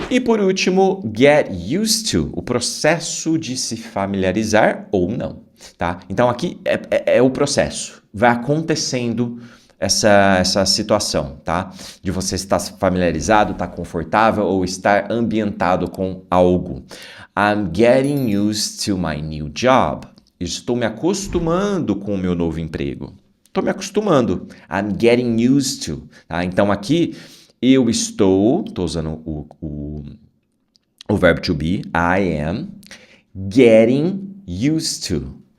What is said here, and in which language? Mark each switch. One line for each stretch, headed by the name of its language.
Portuguese: E por último, get used to, o processo de se familiarizar ou não, tá? Então aqui é o processo, vai acontecendo essa situação, tá? De você estar familiarizado, estar confortável ou estar ambientado com algo.
English: I'm getting used to my new job.
Portuguese: Estou me acostumando com o meu novo emprego. Estou me acostumando.
English: I'm getting used to.
Portuguese: Tá? Então aqui eu estou usando o verbo to be, I am, getting used to.